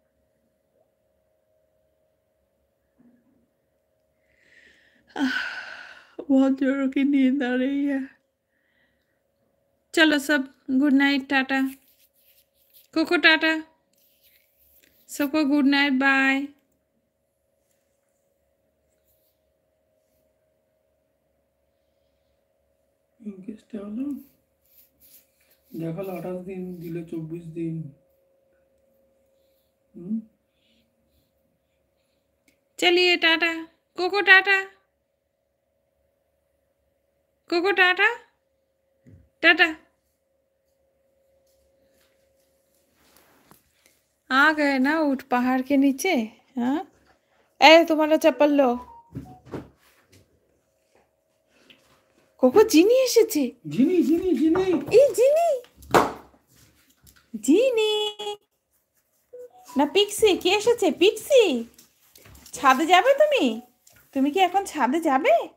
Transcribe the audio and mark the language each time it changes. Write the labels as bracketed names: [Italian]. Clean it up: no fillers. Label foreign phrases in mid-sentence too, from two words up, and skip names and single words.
[Hindi] बहुत जोरों की नींद आ रही है। चलो सब [English] good night, [Hindi] टाटा। कोको टाटा, सबको [English] good night, [Hindi] बाय। [Bangla] ইনকেসটা হলো দেখালো 28 দিন, দিলে 24 দিন। [Hindi] चलिए टाटा, कोको टाटा, कोको टाटा, टाटा। आ गए ना उठ पहाड़ के नीचे। हाँ, ए तुम्हारा चप्पल लो। কোকো জিনি এসেছে। [Bangla] জিনি জিনি জিনি এই জিনি, জিনি না পিক্সি, কে এসেছে? পিক্সি, ছাদে যাবে তুমি? তুমি কি এখন ছাদে যাবে?